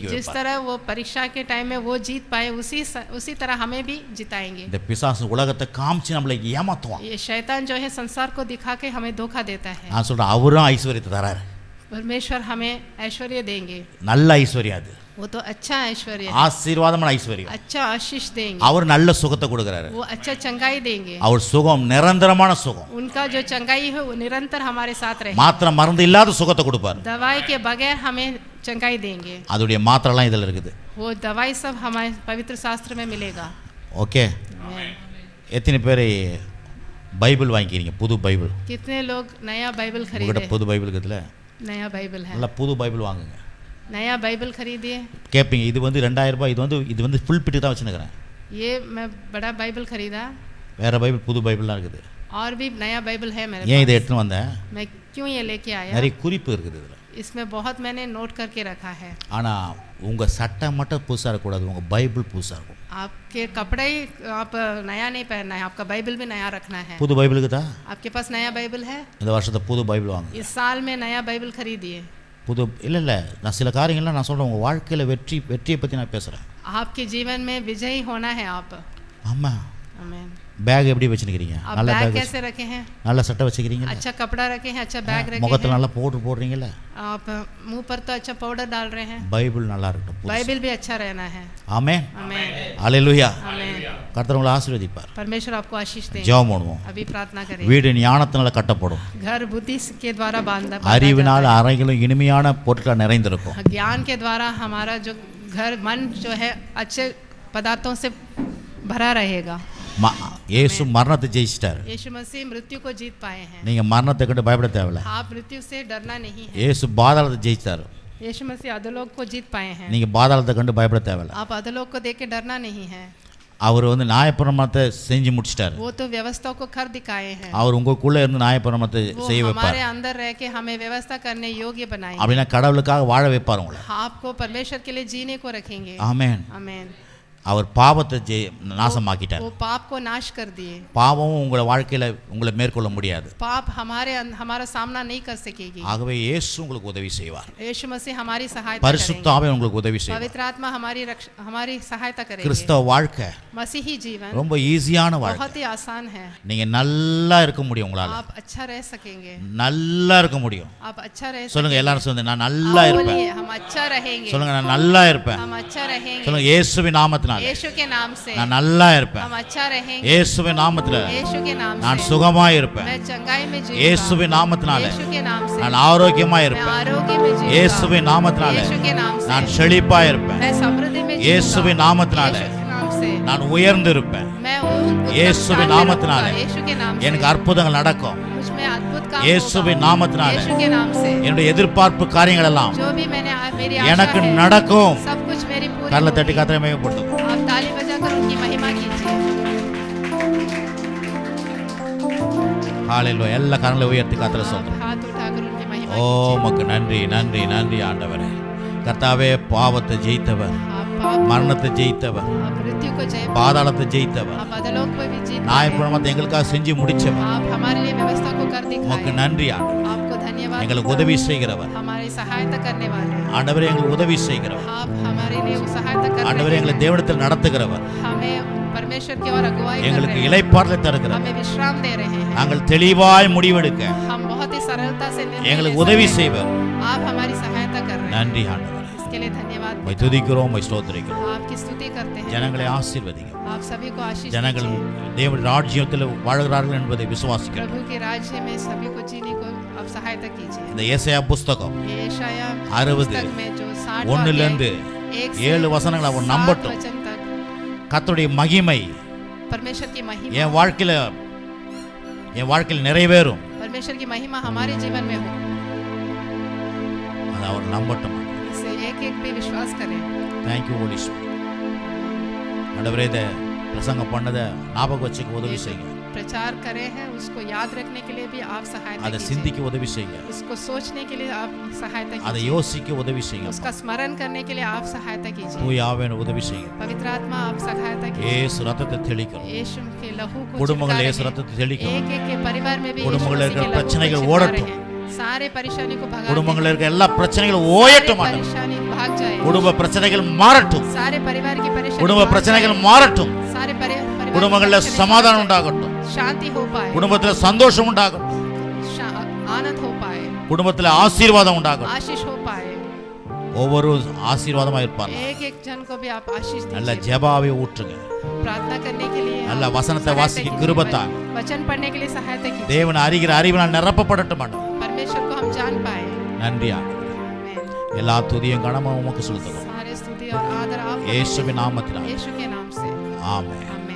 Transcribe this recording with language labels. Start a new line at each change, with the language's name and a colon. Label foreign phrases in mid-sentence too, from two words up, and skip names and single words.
Hindi: जिस
Tamil: வைப்பார்.
Hindi: तरह वो परीक्षा के टाइम में वो जीत पाए उसी तरह हमें भी जिताएंगे।
Tamil: இந்த பிசாசு உலகத்தை காமிச்சு நம்மளை ஏமாத்துவான்.
Hindi: ये शैतान जो है संसार को दिखा के हमें धोखा देता है।
Tamil: நான் சொல்றேன் அவரும் ஐஸ்வர்யத்தை தராரு.
Hindi: परमेश्वर हमें ऐश्वर्य देंगे।
Tamil: நல்ல ஐஸ்வர்யம் அது.
Hindi: वो तो अच्छा ऐश्वर्य है।
Tamil: ஆசீர்வாதமான ஐஸ்வர்யம்.
Hindi: अच्छा आशीष देंगे।
Tamil: அவர் நல்ல சுகத்தை கொடுக்கறாரு.
Hindi: वो अच्छा चंगाई देंगे।
Tamil: அவர் சுகம் நிரந்தரமான சுகம்.
Hindi: उनका जो चंगाई है वो निरंतर हमारे साथ रहेगा।
Tamil: மாத்திரை மருந்து இல்லாத சுகத்தை கொடுப்பார்.
Hindi: दवाई के बगैर हमें चंगाई देंगे।
Tamil: அதுடைய மாத்திரைலாம் இதுல இருக்குது.
Hindi: वो दवाई सब हमारे पवित्र शास्त्र में मिलेगा।
Tamil: ஓகே. எத்தனை பேர் பைபிள் வாங்கிக்கிறீங்க? புது பைபிள்.
Hindi: कितने लोग नया बाइबल
Tamil: உங்ககிட்ட
Hindi: खरीदे?
Tamil: புது பைபிள் இருக்குதுல?
Hindi: नया बाइबल है।
Tamil: நல்லா புது பைபிள் வாங்குங்க.
Hindi: नया बाइबल खरीदिए।
Tamil: கேட்பீங்க இது வந்து 2000 ரூபாய் இது வந்து ஃபுல் பிட்டு தான் வச்சுருக்கிறேன்.
Hindi: ये मैं बड़ा बाइबल खरीदा।
Tamil: வேற பைபிள் புது பைபிள்லாம் இருக்குது.
Hindi: और भी नया बाइबल है मेरे
Tamil: ஏன் இதை
Hindi: पास।
Tamil: எடுத்துன்னு வந்தேன்?
Hindi: मैं क्यों ये लेके आया?
Tamil: நிறைய குறிப்பு இருக்குது இதில்.
Hindi: इसमें बहुत मैंने नोट करके रखा है।
Tamil: ஆனால் உங்கள் சட்டை மட்டும் புதுசாக இருக்கக்கூடாது, உங்கள் பைபிள் புதுசாக இருக்கும்.
Hindi: आपके कपड़े ही आप नया नहीं पहनना है, आपका बाइबल भी नया रखना है।
Tamil: புது பைபிள் இருக்குதா?
Hindi: आपके पास नया बाइबल है?
Tamil: இந்த வருஷத்தை புது பைபிள் வாங்க.
Hindi: इस साल में नया बाइबल खरीदिए।
Tamil: புது இல்லை நான் சில காரியங்கள்லாம் நான் சொல்கிறேன். உங்கள் வாழ்க்கையில் வெற்றியை பற்றி நான் பேசுகிறேன்.
Hindi: आपके जीवन में विजयी होना है आप।
Tamil: ஆமாம்.
Hindi: आमीन।
Tamil: பேக் எப்படி வச்சுக்கிறீங்க?
Hindi: आप
Tamil: நல்ல
Hindi: बैग
Tamil: பேக்
Hindi: कैसे रखे हैं?
Tamil: நல்ல சட்டை வச்சுக்கிறீங்களா?
Hindi: अच्छा कपड़ा रखे हैं, अच्छा बैग रखे
Tamil: முகத்தில்
Hindi: हैं।
Tamil: நல்லா பவுடர் போடுறீங்களா?
Hindi: आप मुंह पर तो अच्छा पाउडर डाल रहे हैं।
Tamil: பைபிள் நல்லா இருக்கட்டும்.
Hindi: बाइबल भी अच्छा रहना है।
Tamil: ஆமென்.
Hindi: आमीन।
Tamil: அல்லேலூயா.
Hindi: आमीन।
Tamil: கர்த்தர் உங்களை ஆசீர்வதிப்பார்.
Hindi: परमेश्वर आपको आशीष दें।
Tamil: ஜெபம் பண்ணுவோம்.
Hindi: अभी प्रार्थना करें।
Tamil: வீடு ஞானத்தினால கட்டப்படும்.
Hindi: घर बुद्धि के द्वारा बांधा
Tamil: அறிவினால் அறைகளும் இனிமையான பொருட்கள் நிறைந்திருக்கும்.
Hindi: ज्ञान के द्वारा हमारा जो घर मन जो है अच्छे पदार्थों से भरा रहेगा।
Tamil: இயேசு மரணத்தை ஜெயிச்சிட்டார்.
Hindi: यीशु मसीह मृत्यु को जीत पाए हैं।
Tamil: நீங்க மரணத்தை கண்டு பயப்பட தேவையில்லை.
Hindi: आप मृत्यु से डरना नहीं है।
Tamil: இயேசு பாதாளத்தை ஜெயிச்சார்.
Hindi: यीशु मसीह अधोलोक को जीत पाए हैं।
Tamil: நீங்க பாதாளத்தை கண்டு பயப்பட தேவையில்லை.
Hindi: आप अधोलोक को देख के डरना नहीं है।
Tamil: அவர் வந்து நியாயப்பிரமாணத்தை செஞ்சு முடிச்சிட்டார்.
Hindi: वो तो व्यवस्था को कर दिखाए हैं।
Tamil: அவர் உங்களுக்குள்ள இருந்து நியாயப்பிரமாணத்தை செய்ய வைப்பார்.
Hindi: हमारे अंदर रह के हमें व्यवस्था करने योग्य बनाएंगे।
Tamil: அப்படினா கடவுளுக்காக வாழ வைப்பார் உங்களை.
Hindi: आपको परमेश्वर के लिए जीने को रखेंगे।
Tamil: ஆமென்.
Hindi: आमीन।
Tamil: அவர் பாவத்தை நாசமாக்கிட்டார்.
Hindi: वो पाप को नाश कर दिए।
Tamil: பாவமும் உங்க வாழ்க்கையில உங்களை மேற்கொள்ள முடியாது.
Hindi: पाप हमारा सामना नहीं कर सकेगी।
Tamil: ஆகவே இயேசு உங்களுக்கு உதவி செய்வார்.
Hindi: यीशु मसीह हमारी सहायता
Tamil: பரிசுத்த
Hindi: करेंगे।
Tamil: ஆவியானவர் உங்களுக்கு உதவி செய்வார்.
Hindi: पवित्र आत्मा हमारी सहायता करेंगे।
Tamil: கிறிஸ்தவ வாழ்க்கை
Hindi: मसीही जीवन
Tamil: ரொம்ப ஈஸியான வாழ்க்கை.
Hindi: बहुत ही आसान है।
Tamil: நீங்க நல்லா இருக்க முடியும். உங்களால
Hindi: आप अच्छा रह सकेंगे।
Tamil: நல்லா இருக்க முடியும்.
Hindi: आप अच्छा रह
Tamil: சொல்லுங்க
Hindi: सकेंगे।
Tamil: எல்லாரும் சொல்லுங்க நான் நல்லா இருப்பேன்.
Hindi: हम अच्छा रहेंगे।
Tamil: சொல்லுங்க நான் நல்லா இருப்பேன்.
Hindi: हम अच्छा रहेंगे।
Tamil: சொல்லுங்க இயேசுவின் நாமத்தினால நாமத்தினால
Hindi: यीशु के नाम से
Tamil: நான் நல்லா இருப்பேன்.
Hindi: हम अच्छा रहेंगे,
Tamil: இயேசுவின் நாமத்தில
Hindi: यीशु के नाम
Tamil: நான்
Hindi: से
Tamil: சுகமாய் இருப்பேன்.
Hindi: मैं चंगाई में जीऊंगा,
Tamil: இயேசுவின் நாமத்தினால
Hindi: यीशु के नाम से
Tamil: நான் ஆரோக்கியமாய்
Hindi: मैं
Tamil: இருப்பேன்.
Hindi: आरोग्य में जीऊंगा,
Tamil: இயேசுவின் நாமத்தினால
Hindi: यीशु के नाम से
Tamil: நான் செழிப்பாய் இருப்பேன்.
Hindi: मैं समृद्धि में
Tamil: இயேசுவின்
Hindi: जीऊंगा,
Tamil: நாமத்தினால
Hindi: यीशु के नाम से
Tamil: நான் உயர்ந்து இருப்பேன்.
Hindi: मैं उत्तम
Tamil: இயேசுவின்
Hindi: स्थान में
Tamil: நாமத்தினால
Hindi: रहूंगा, यीशु के नाम से
Tamil: எனக்கு அற்புதங்கள் நடக்கும்.
Hindi: मुझ में अद्भुत काम
Tamil: இயேசுவின்
Hindi: होगा,
Tamil: நாமத்தினால
Hindi: यीशु के नाम से
Tamil: என்னுடைய எதிர்பார்ப்பு காரியங்கள் எல்லாம்
Hindi: जो भी मैंने मेरी आशा
Tamil: எனக்கு
Hindi: है
Tamil: நடக்கும்.
Hindi: सब कुछ मेरी पूरी
Tamil: கரலை தட்டி
Hindi: होगी।
Tamil: கர்த்தரை மகிமைப்படுத்தும்.
Hindi: आप ताली बजाकर उनकी महिमा कीजिए।
Tamil: ஹalleluya. எல்லா கரங்களை உயர்த்தி கர்த்தரை
Hindi: आप
Tamil: சொல்றோம்.
Hindi: हाथ उठाकर उनकी महिमा
Tamil: ஓ
Hindi: कीजिए।
Tamil: உமக்கு நன்றி நன்றி நன்றி ஆண்டவரே. கர்த்தாவே பாவத்தை ஜெயித்தவர்,
Hindi: आप पाप
Tamil: மரணத்தை ஜெயித்தவர்,
Hindi: आप मृत्यु को जय
Tamil: பாதாளத்தை ஜெயித்தவர்,
Hindi: आप अधलोक को भी जीत
Tamil: நியாயப்பிரமாணத்தை எங்களுக்காக செஞ்சு முடிச்சவர்.
Hindi: आप हमारे लिए व्यवस्था को कर
Tamil: உமக்கு
Hindi: दिखाए।
Tamil: நன்றி ஆண்டவரே.
Hindi: आपको धन्यवाद,
Tamil: எங்களுக்கு உதவி செய்கிறவர்
Hindi: हमारी सहायता करने वाले हैं।
Tamil: ஆண்டவரே, எங்களுக்கு உதவி செய்கிறவர்
Hindi: आप हमारे लिए सहायता कर
Tamil: ஆண்டவரே,
Hindi: रहे
Tamil: எங்களை
Hindi: हैं।
Tamil: தேவனிடத்தில் நடத்துகிறவர்,
Hindi: हमें परमेश्वर की ओर अगुवाई कर
Tamil: எங்களுக்கு
Hindi: रहे हैं,
Tamil: இளைப்பாறுதலை தருகிறவர்.
Hindi: हमें विश्राम दे रहे हैं।
Tamil: நாங்கள் தெளிவாய் முடிவெடுக்க
Hindi: हम बहुत ही सरलता से निर्णय ले
Tamil: எங்களுக்கு
Hindi: सकते
Tamil: உதவி
Hindi: हैं।
Tamil: செய்வர்.
Hindi: आप हमारी सहायता कर रहे हैं,
Tamil: நன்றி ஆண்டவரே.
Hindi: इसके लिए धन्यवाद।
Tamil: உம்மை துதிக்கிறோம், உம்மை ஸ்தோத்திரிக்கிறோம்.
Hindi: आपकी स्तुति करते हैं,
Tamil: ஜனங்களை ஆசீர்வதிங்க.
Hindi: आप सभी को आशीष
Tamil: ஜனங்கள்
Hindi: दीजिए।
Tamil: தேவனுடைய ராஜ்யத்தில் வாழ்கிறார்கள் என்பதை விசுவாசிக்கிறோம்.
Hindi: प्रभु के राज्य में सभी को जीने को आप सहायता कीजिए।
Tamil: இந்த ஏசாயா புஸ்தகம் ये यशायाह 60
Hindi: पुस्तक में जो 60
Tamil: ஒன்னிலிருந்து 7 வசனங்களை அவன் நம்பட்டும்.
Hindi: वचन तक
Tamil: கர்த்தருடைய மகிமை
Hindi: परमेश्वर की महिमा,
Tamil: என் வாழ்க்கையில் நிறைவேறும்.
Hindi: परमेश्वर की महिमा हमारे जीवन में हो,
Tamil: அதை அவர் நம்பட்டும்.
Hindi: इसे एक एक भी विश्वास करें।
English: Thank you Holy Spirit.
Tamil: ஆண்டவரே, இதை பிரசங்கம் பண்ணதை ஞாபகம் வச்சுக்க உதவி செய்யுங்க.
Hindi: प्रचार करे हैं उसको याद रखने के लिए भी आप सहायता
Tamil: அதை
Hindi: कीजिए,
Tamil: சிந்திக்க உதவி செய்யுங்க.
Hindi: उसको सोचने के लिए आप सहायता
Tamil: அதை
Hindi: कीजिए,
Tamil: யோசிக்க உதவி செய்யுங்க.
Hindi: उसका स्मरण करने के लिए आप सहायता कीजिए।
Tamil: தூய ஆவியான உதவி செய்யுங்க.
Hindi: पवित्र आत्मा आप सहायता कीजिए।
Tamil: ஏசு ரத்தத்தை தெளிக்கிறோம்.
Hindi: यीशु के लहू को
Tamil: குடும்பங்கள்
Hindi: छिड़का
Tamil: ஏசு
Hindi: रहे
Tamil: ரத்தத்தை
Hindi: हैं।
Tamil: தெளிக்கிறோம்.
Hindi: एक एक के परिवार में भी यीशु
Tamil: குடும்பங்களில்
Hindi: मसीह के
Tamil: இருக்கிற
Hindi: लहू को
Tamil: பிரச்சனைகள்
Hindi: छिड़का
Tamil: ஓடட்டும்.
Hindi: रहे हैं। सारे परेशानी को भगा
Tamil: குடும்பங்களில் இருக்கிற எல்லா பிரச்சனைகளும்
Hindi: सारे
Tamil: ஓயட்டும். ஆண்டவரே,
Hindi: परेशानी भाग जाए,
Tamil: குடும்ப பிரச்சனைகள் மாறட்டும்.
Hindi: सारे परिवार की परेशानी
Tamil: குடும்ப
Hindi: भाग
Tamil: பிரச்சனைகள்
Hindi: जाए,
Tamil: மாறட்டும்.
Hindi: सारे परिवार की
Tamil: குடும்பங்களில்
Hindi: परेशानी
Tamil: சமாதானம்
Hindi: भाग
Tamil: உண்டாகட்டும்.
Hindi: जाए, शांति हो पाए,
Tamil: குடும்பத்தில் சந்தோஷம் உண்டாகட்டும்.
Hindi: आनंद हो पाए,
Tamil: குடும்பத்தில் ஆசீர்வாதம் உண்டாகட்டும்.
Hindi: आशीष हो पाए।
Tamil: ஒவ்வொரு ஆசீர்வாதமா இருப்பாங்க.
Hindi: एक एक जन को भी आप आशीष
Tamil: நல்ல
Hindi: दीजिए।
Tamil: ஜெபாவை ஊற்றுங்க.
Hindi: प्रार्थना करने के लिए
Tamil: நல்ல
Hindi: आप
Tamil: வசனத்தை
Hindi: सहायता
Tamil: வாசிக்க
Hindi: कीजिए।
Tamil: கிருபைத்தாங்க.
Hindi: वचन पढ़ने के लिए सहायता कीजिए,
Tamil: தேவன் அறிகிற அறிவினால் நிரப்பப்படட்டும். ஆண்டவரே,
Hindi: परमेश्वर को हम जान पाए।
Tamil: நன்றி ஆண்டவரே.
Hindi: आमीन।
Tamil: எல்லா துதியும் கனமும் உமக்கு செலுத்துகிறோம்.
Hindi: सारे स्तुति और आदर आप
Tamil: இயேசுவின் நாமத்தினால்
Hindi: यीशु के नाम से।
Tamil: ஆமென்.